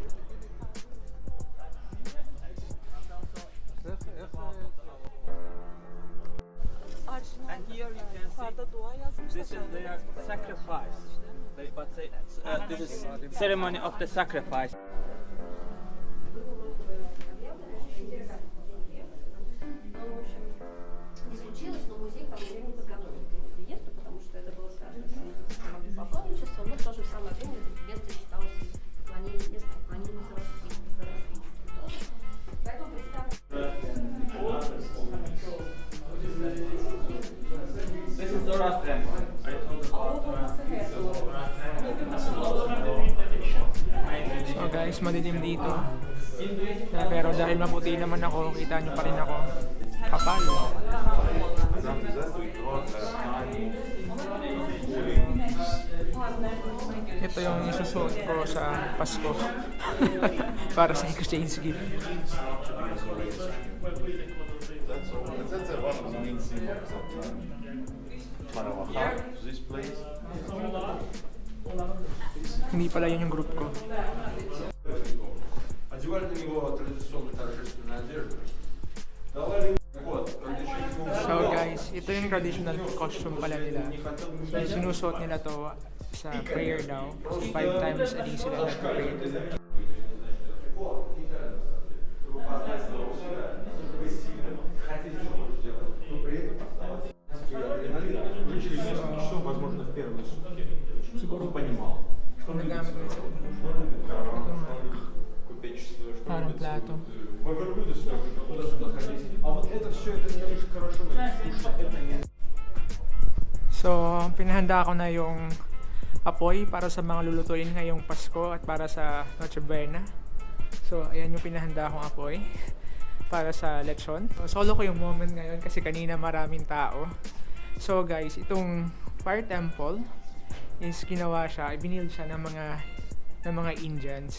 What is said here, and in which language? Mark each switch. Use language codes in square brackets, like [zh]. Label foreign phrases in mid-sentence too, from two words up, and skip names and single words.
[en] And here you can [tr] Yukarıda [en] see [tr] dua yazmışlar. [en] this is their sacrifice. This is ceremony of the sacrifice. [ru] Не случилось, но музей к тому времени подготовил к приезду, потому что это было связано с паломничеством, но в то же самое время это место считалось местом поклонения Зороастрийским тоже. Поэтому представьте. [en] This is Zoroastrian. I told So guys, [tl] madilim dito. Pero dahil maputi naman ako, kita nyo pa rin ako. Kapal. Ito yung isusuot ko sa Pasko. Para sa [en] exchange gift. That's one of the main symbols of Parawaha, this place. [tl] Hindi pala yun yung group ko. [ru] Одевали на него традиционную торжественную одежду. Давали вот, [en] So guys, [tl] ito yung [en] traditional costume [tl] pala nila. So, sinusuot nila to sa prayer daw. [en] 5 times a day [tl] sila nag-pray. [ru] возможно, в первые сутки. Siguro понимал, что [tl] Nagamit nila sa parang plato. [ru] верблюды сможет куда-то ходить. А вот это все, это не очень хорошо, это не. [tl] So, pinahanda ko na yung apoy para sa mga lulutuin ngayong Pasko at para sa Noche Buena. So, ayan yung pinahanda kong apoy para sa lechon. So, solo ko yung moment ngayon kasi kanina maraming tao. [en] So guys, [tl] itong [en] fire temple is [tl] ginawa siya, ibinild siya ng mga Indians.